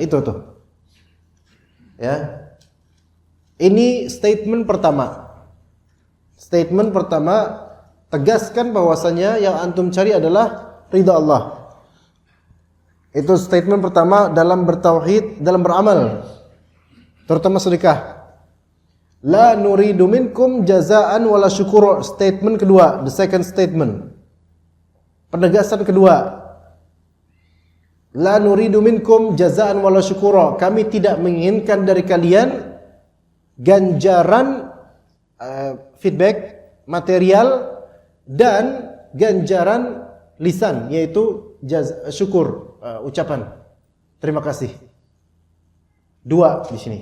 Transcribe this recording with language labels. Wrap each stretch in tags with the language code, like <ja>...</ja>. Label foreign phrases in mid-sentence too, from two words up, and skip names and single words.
<id>Itu tuh. Ya. Ini statement pertama. Statement pertama, tegaskan bahwasanya yang antum cari adalah ridha Allah. Itu statement pertama dalam bertauhid, dalam beramal, terutama sedekah.</id> <ar>لا نريد منكم جزاء ولا شكور.</ar> <id>Statement kedua,</id> <en>the second statement.</en> <id>Penegasan kedua.</id> <ar>لا نريد منكم جزاء ولا شكور.</ar> <id>Kami tidak menginginkan dari kalian ganjaran feedback material dan ganjaran lisan, yaitu syukur, ucapan terima kasih. Dua di sini.</id>